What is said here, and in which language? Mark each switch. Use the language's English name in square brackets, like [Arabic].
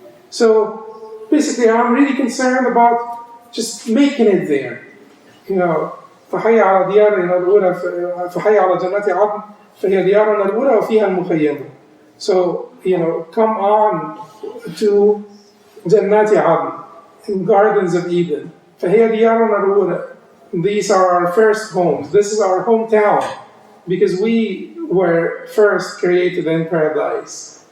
[English] So basically, I'm really concerned about just making it there. [Arabic] فحي على ديارنا الأولى فحي على جنات عدن فهي ديارنا الأولى وفيها المخيم. [English] So come on to جنات عدن, in gardens of Eden. [Arabic] فهي ديارنا الأولى. [English] These are our first homes. This is our hometown because we were first created in paradise.